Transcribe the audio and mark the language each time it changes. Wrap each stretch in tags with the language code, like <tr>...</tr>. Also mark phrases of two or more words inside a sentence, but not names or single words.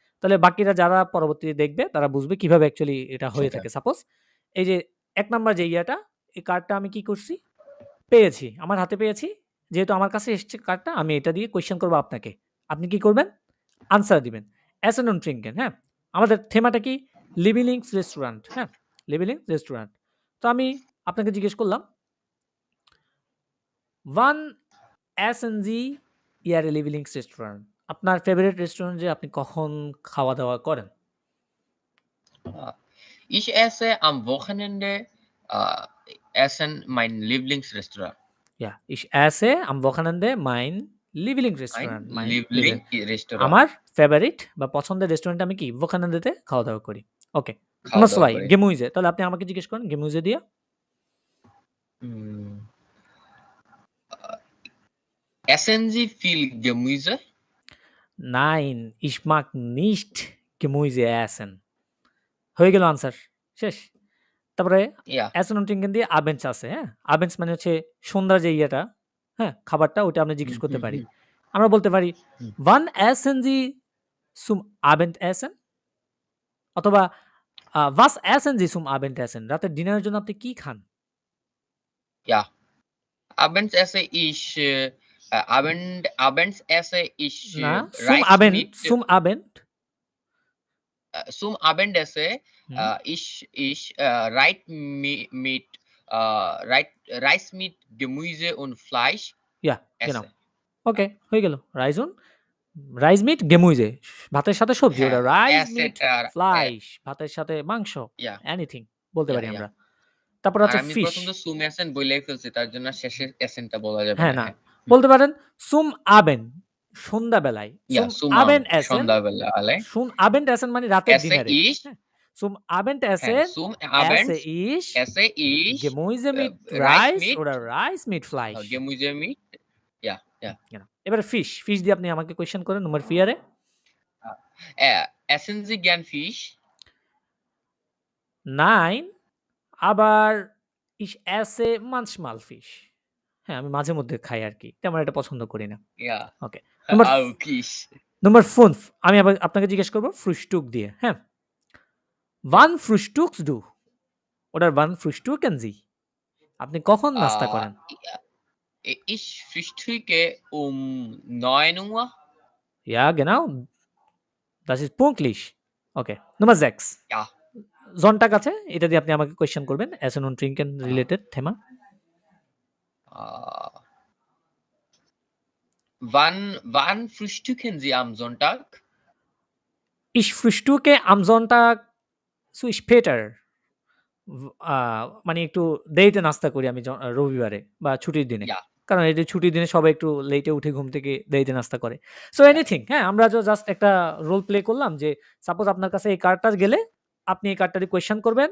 <bn>তাহলে বাকিরা যারা পরবর্তীতে দেখবে তারা বুঝবে কিভাবে অ্যাকচুয়ালি এটা হয়ে থাকে। সাপোজ এই যে ১ নাম্বার যে ইয়াটা, এই কার্ডটা আমি কি করছি, পেয়েছি, আমার হাতে পেয়েছি, যেহেতু আমার কাছে এসছে কার্ডটা, আমি এটা দিয়ে কোয়েশ্চেন করব আপনাকে। আপনি কি করবেন? আনসার দিবেন।</bn> <de>essen und trinken,</de> <bn>হ্যাঁ? আমাদের থেমাটা কি? লিভিলিংস রেস্টুরেন্ট। হ্যাঁ, লিভিলিংস রেস্টুরেন্ট। তো আমি আপনাকে জিজ্ঞেস করলাম,</bn> <de>wann essen Sie Ihre Lieblingsrestaurant? আপনার ফেভারিট রেস্টুরেন্টে আপনি কখন খাওয়া দাওয়া করেন? Ich esse am Wochenende essen mein Lieblingsrestaurant. Ja, ich esse am Wochenende mein Lieblingsrestaurant. Mein Lieblingsrestaurant.</de> <bn>আমার ফেভারিট বা পছন্দের রেস্টুরেন্টে আমি কি Wochenende-তে খাওয়া দাওয়া করি। ওকে, খাওয়া</bn> <de>Nummer</de> <bn>দাওয়া</bn> <de>2</de> <bn>করি। Gemüse। তাহলে আপনি আমাকে জিজ্ঞেস করেন Gemüse দিয়ে।</bn> <de>Essen Sie viel Gemüse? Nein, ich mag nicht Gemüse essen.</de> <bn>হয়ে গেল আনসার, শেষ। তারপরে</bn> <de>Ja. Essen und Trinken</de> <bn>দিয়ে Abends আছে, হ্যাঁ? Abends মানে হচ্ছে সন্ধ্যার যে ইয়েটা, হ্যাঁ, খাবারটা, ওটা আমরা জিজ্ঞেস করতে পারি। আমরা বলতে পারি</bn> <de>wann essen Sie zum Abendessen?</de> <bn>অথবা</bn> <de>was essen Sie zum Abendessen?</de> <bn>রাতের ডিনারের জন্য আপনি কি খান?</bn> <de>Ja. Abends esse ich abends esse ich</de> <bn>না, zum</bn> <de>Reis Abend, mit zum Abend. zum Abendessen ich mit Reis mit Gemüse und Fleisch Ja, esse. genau.</de> <bn>ওকে, হয়ে গেল।</bn> <de>Reis mit Gemüse,</de> <bn>ভাতের সাথে সবজি, ওটা</bn> <de>Reis mit Fleisch,</de> <bn>ভাতের সাথে মাংস, এনিথিং বলতে পারি আমরা। তারপর আছে আমি ফিশ। প্রথম তো</bn> <de>zum Essen</de> <bn>বলেই ফেলছি, তার জন্য শেষে এসেনটা বলা যাবে হ্যাঁ, না। না, বলতে পারেন</bn> <de>zum Abend</de> <bn>সন্ধ্যাবেলায়।</bn> <de>Ja, সুম Sumam, Abend essen,</de> <bn>সন্ধ্যাবেলা।</bn> <de>zum Abend essen</de> <bn>মানে রাতের</bn> <de>Esse</de> <bn>ডিনারে।</bn> <de>ich,</de> <bn>হ্যাঁ?</bn> <de>zum Abend</de> <bn>হ্যাঁ,</bn> <de>এসেন, zum এসে Abend ইস esse ich Gemüse mit Reis Reis mit oder Reis mit Fleisch. Gemüse mit, ja, ja. Genau.</de> <bn>এবারে ফিশ, ফিশ দিয়ে আপনি আমাকে কোয়েশ্চেন করেন নম্বর 4 এ।</bn> <de>Essen Sie gern Fisch? Nein, aber ich esse manchmal Fisch.</de> <bn>হ্যাঁ, আমি মাঝে মধ্যে খাই আরকি। তেমন একটা পছন্দ করি না।</bn> <de>Ja,</de> <bn>ওকে। নম্বর</bn> <de>auch ich.</de> <bn>নম্বর 5 আমি আবার আপনাকে জিজ্ঞেস করব ফ্রুহস্টুক দিয়ে। হ্যাঁ?</bn> <de>Wann frühstückst du? Oder wann frühstücken Sie?</de> <bn>আপনি কখন নাস্তা</bn> <de>Äh,</de> <bn>করেন?</bn> <de>Ich frühstücke um 9 Uhr. Ja, genau. Das ist pünktlich. Okay. Nummer 6. Ja.</de> <bn>Sonntag আছে। এটা দিয়ে আপনি আমাকে কোয়েশ্চেন করবেন।</bn> <de>Essen und Trinken related Thema। Wann frühstücken Sie am Sonntag? Ich frühstücke am Sonntag zu später.</de> <bn>মানে একটু দেরিতে নাস্তা করি আমি রবিবারে বা ছুটির দিনে।</bn> <de>Ja.</de> <bn>কারণ এই যে ছুটির দিনে সবাই একটু লেটে উঠে ঘুম থেকে দেরিতে নাস্তা করে। সো এনিথিং, হ্যাঁ, আমরা জাস্ট একটা</bn> <en>role play</en> <bn>করলাম যে সাপোজ আপনার কাছে এই কার্ডটা গেলে আপনি এই কার্ডটারই কোয়েশ্চেন করবেন।</bn>